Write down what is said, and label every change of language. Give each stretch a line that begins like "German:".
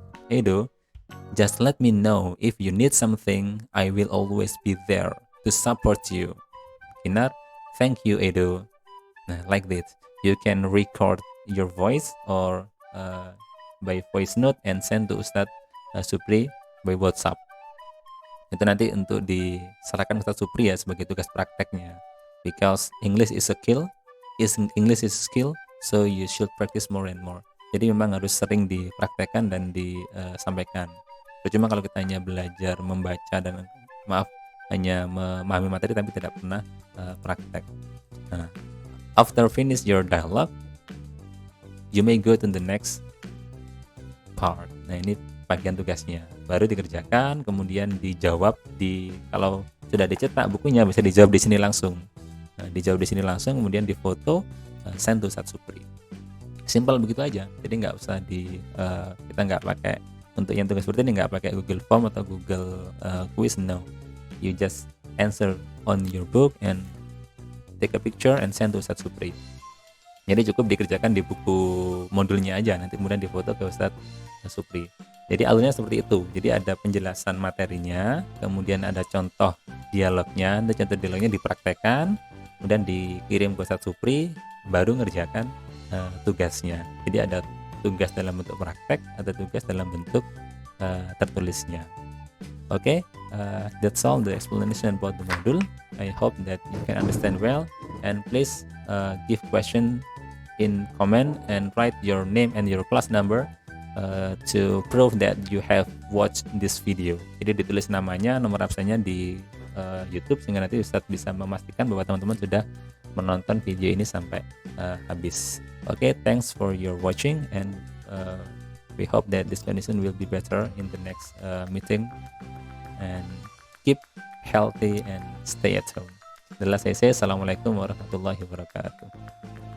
English: Edo, just let me know if you need something. I will always be there to support you. Kinar, thank you, Edo. Nah, like this, you can record your voice or by voice note and send to Ustadz Supri by WhatsApp.
Indonesian: Itu nanti untuk diserahkan ke Ustadz Supri ya sebagai tugas prakteknya.
English: Because English is a skill, so you should practice more and more.
Indonesian: Jadi memang harus sering dipraktekkan dan disampaikan. Cuma kalau kita hanya belajar membaca dan hanya memahami materi tapi tidak pernah praktek.
English: Nah, after finish your dialogue, you may go to the next part.
Indonesian: Nah, ini bagian tugasnya. Baru dikerjakan, kemudian dijawab kalau sudah dicetak bukunya bisa dijawab di sini langsung. Nah, dijawab di sini langsung, kemudian difoto,
English: send to
Indonesian: Ustadz Supri. Simpel begitu aja. Jadi nggak usah kita nggak pakai untuk yang tugas seperti ini nggak pakai Google Form atau Google Quiz.
English: No, you just answer on your book and take a picture and send to Ustadz Supri.
Indonesian: Jadi cukup dikerjakan di buku modulnya aja, nanti kemudian difoto ke Ustadz Supri. Jadi alurnya seperti itu. Jadi ada penjelasan materinya, kemudian ada contoh dialognya, dipraktekkan, kemudian dikirim ke Ustadz Supri, baru ngerjakan tugasnya. Jadi ada tugas dalam bentuk praktek, ada tugas dalam bentuk tertulisnya.
English: Okay, that's all the explanation about the module. I hope that you can understand well, and please give question in comment and write your name and your class number to prove that you have watched this video.
Indonesian: Jadi ditulis namanya, nomor absennya di YouTube sehingga nanti Ustadz bisa memastikan bahwa teman-teman sudah menonton video ini sampai habis.
English: Okay, thanks for your watching, and we hope that this condition will be better in the next meeting, and keep healthy and stay at home.
Indonesian: Adalah saya.
Arabic: Assalamualaikum warahmatullahi wabarakatuh.